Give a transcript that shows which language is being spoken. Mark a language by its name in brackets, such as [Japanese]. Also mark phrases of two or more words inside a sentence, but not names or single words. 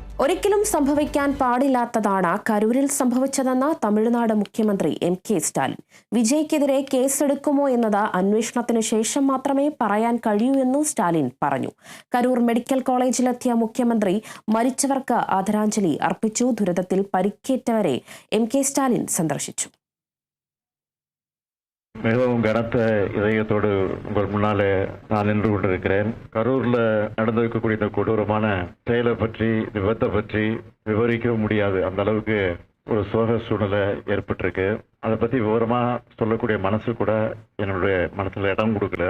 [Malayalam] ഒരിക്കലും സംഭവിക്കാൻ പാടില്ലാത്തതാണ് കരൂരിൽ സംഭവിച്ചതെന്ന് തമിഴ്നാട് മുഖ്യമന്ത്രി എം.കെ. സ്റ്റാലിൻ. വിജയ്ക്കെതിരെ കേസെടുക്കുമോ എന്നത് അന്വേഷണത്തിന് ശേഷം മാത്രമേ പറയാൻ കഴിയൂ എന്നും സ്റ്റാലിൻ പറഞ്ഞു. കരൂർ മെഡിക്കൽ കോളേജിലെത്തിയ മുഖ്യമന്ത്രി മരിച്ചവർക്ക് ആദരാഞ്ജലി അർപ്പിച്ചു. ദുരന്തത്തിൽ പരിക്കേറ്റവരെ എം.കെ. സ്റ്റാലിൻ സന്ദർശിച്ചു. [Tamil] மிகவும் கனத்த இதயத்தோடு உங்கள் முன்னாலே நான் நின்று கொண்டிருக்கிறேன். கரூர்ல நடந்திருக்கக்கூடிய இந்த கொடூரமான செயலை பற்றி, விபத்தை பற்றி விவரிக்க முடியாது. அந்த அளவுக்கு ஒரு சோக சூழ்நிலை ஏற்பட்டிருக்கு. அதை பத்தி விவரமா சொல்லக்கூடிய மனசு கூட என்னுடைய மனசுல இடம் கொடுக்கல.